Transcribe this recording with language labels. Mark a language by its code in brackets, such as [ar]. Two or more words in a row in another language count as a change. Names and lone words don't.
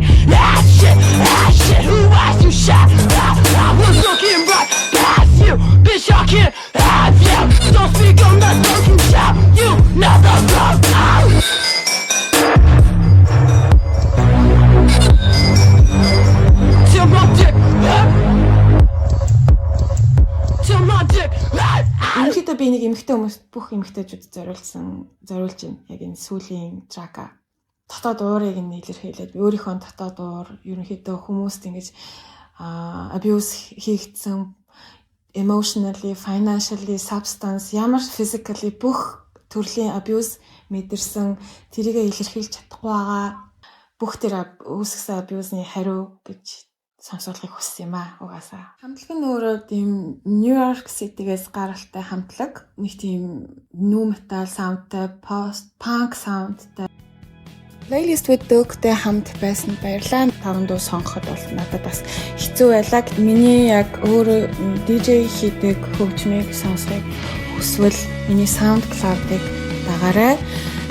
[en] Ass shit, who asked you shit? I was looking right past you, bitch, I can't have you. Don't speak on that fucking shout, you never come out. Till my dick hurt. Till my dick hurt. [mn] Ерөнхийдөө би нэг эмэгтэй хүмүүст бүх эмэгтэйчүүд зориулж байна. Яг энэ сүүлийн трака. Дотоод уурыг нь илэрхийлээд би өөрийнхөө дотоод уур ерөнхийдөө хүмүүст ингэж abuse хийгдсэн [en] emotionally, financially, substance, [mn] ямар physically бүх төрлийн abuse мэдэрсэн тэрийгэ илэрхийлж чадахгүй байгаа. Бүх тэр үүсгэсэн abuse-ны хариу гэж сонсуулахыг хүссэн юм аа угаасаа. Хамтлаг нь өөрөө тийм New York City-гээс гаралтай хамтлаг. Нэг тийм [en] nu metal soundтай, post punk soundтай. [mn] Playlist with Doug-тэй хамт байсан баярлалаа. Таван дуу сонгоход бол надад бас хэцүү байлаа. Миний яг өөрөө DJ хийдэг хөгжмийг сонсохыг хүсвэл миний SoundCloud-ыг дагаарай.